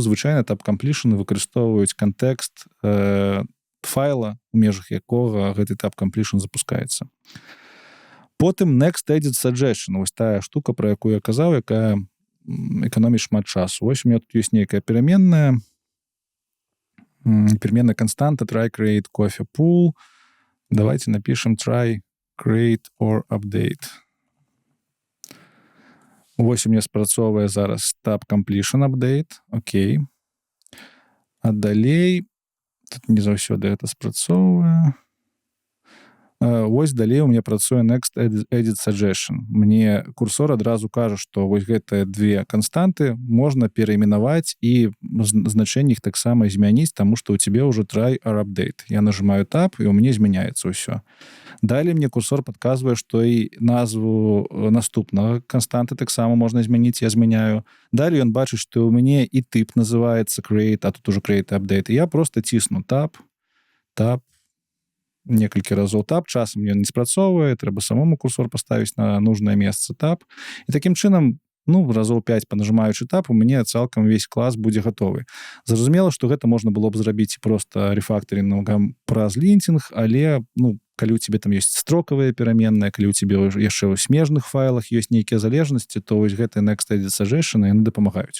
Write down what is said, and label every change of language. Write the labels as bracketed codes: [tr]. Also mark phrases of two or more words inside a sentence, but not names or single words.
[be] Звычайна Tab Completion выкарыстоўваюць кантэкст файла, у межах якога гэты Tab Completion запускаецца. Потым Next Edit Suggestion. Вось тая штука, пра якую я казаў, якая эканоміць шмат часу. Вось [ru] у меня [be] тут ёсць нейкая пераменная константа [en] try create coffee pool. [ru] Давайте напишем [en] try create or update. [be] Вось [ru] у меня [be] спрацоўвае зараз Tab Completion update. Окей. А далей тут не заўсёды гэта спрацоўвае. Вось далей [ru] у меня [be] працуе Next Edit Suggestion. Мне курсор адразу кажа, што вось гэтыя две канстанты можна перайменаваць і значэнне іх таксама змяніць, таму што ў цябе ўжо [en] try or update. [be] Я нажимаю Tab, і ў мяне змяняецца ўсё. Далей мне курсор падказвае, што і назву наступнага канстанты таксама можна змяніць, я змяняю. Далей ён бачыць, што ў мяне і тып называецца create, а тут ужо [en] create update. [be] І я просто цісну Tab, некалькі разоў Tab, часам ён не спрацоўвае, трэба самому курсор паставіць на нужнае месца Tab. І такім чынам разоў 5 панажимаючы тап, у мяне цалкам увесь клас будзе гатовы. Зразумела, што гэта можна было б зрабіць проста рэфактарынгам праз лінтинг, але, калі у тебе там ёсць строкавыя пераменныя, калі у тебе яшчэ ў смежных файлах ёсць нейкія залежнасці, то вось гэтыя Next Edit Suggestion яны дапамагаюць.